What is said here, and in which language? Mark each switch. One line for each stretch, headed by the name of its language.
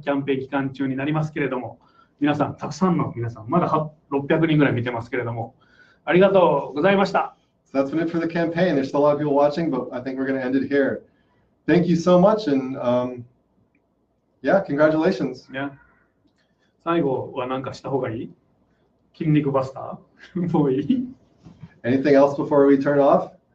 Japanese: キャンペーン期間中になりますけれども、たくさんの皆さん、まだ600人ぐらい見てますけれども、ありがとうございました。
English: So that's been it for the campaign. There's still a lot of people watching, but I think we're going to end it here. Thank you so much, and congratulations. Yeah.
Japanese: 最後は何かした方がいい？筋肉バスターもういい？
English: Anything else before we turn off?